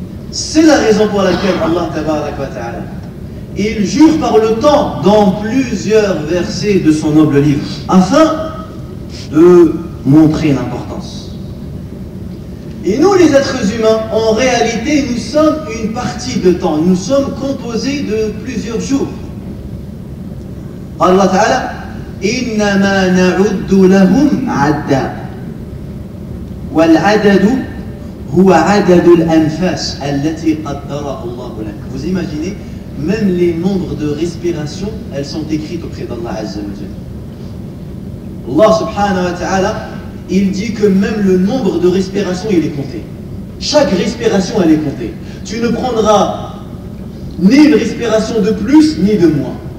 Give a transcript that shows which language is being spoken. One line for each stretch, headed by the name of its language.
French: C'est la raison pour laquelle Allah tabarak wa ta'ala, il jure par le temps dans plusieurs versets de son noble livre, afin de montrer l'importance. Et nous les êtres humains, en réalité, nous sommes une partie de temps, nous sommes composés de plusieurs jours.
Arabic: Allah ta'ala, إنما نعد لهم عدا والعدد هو عدد الأنفاس التي قدرها الله لك.
French: Vous imaginez, même les nombres de respirations, elles sont écrites auprès d'Allah Azza wa Jalla. Allah subhanahu wa ta'ala, il dit que même le nombre de respirations, il est compté. Chaque respiration, elle est comptée. Tu ne prendras ni une respiration de plus, ni de moins.